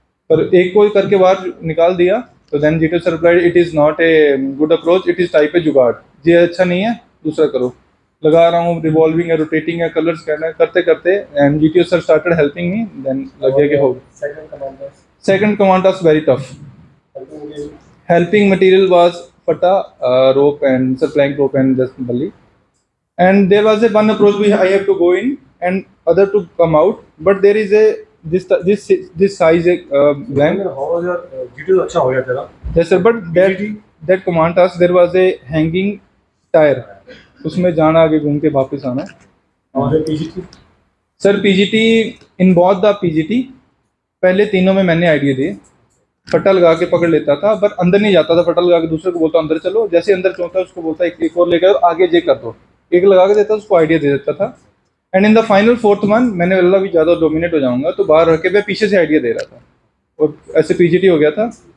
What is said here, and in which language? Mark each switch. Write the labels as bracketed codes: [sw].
[hi] पर एक को करके बाहर निकाल दिया। [en] तो then GTO sir replied, it is not a good approach, it is type a जुगाड़। [hi] ये अच्छा नहीं है, दूसरा करो। लगा रहा हूँ, रिवॉल्विंग है, रोटेटिंग है, कलर्स करना है, करते करते and GTO sir [en] Started helping me. [hi] Then लग गया कि हो। [en] Second command task very tough. Helping material was fata, rope and plank rope and just bully. And there was a one approach I have to go in and other to come out, but there is a this size blank. How was your GTO? [hi] अच्छा हो गया तेरा? [en] Yes sir, but that command task there was a hanging tire, [hi] उसमें जाना, आगे घूम के वापस आना। और PGT? Sir, PGT, [en] in both the [hi] PGT पहले तीनों में मैंने आइडिया दिए। फटा लगा के पकड़ लेता था, पर अंदर नहीं जाता था। फटा लगा के दूसरे को बोलता अंदर चलो, जैसे अंदर चलता उसको बोलता एक और लेकर आगे जे कर दो, एक लगा के देता, उसको आइडिया दे देता था। And [en] in the final 4th one [hi] मैंने बोला भी ज़्यादा डोमिनेट हो जाऊंगा, तो बाहर रख के मैं पीछे से आइडिया दे रहा था, और ऐसे PGT हो गया था।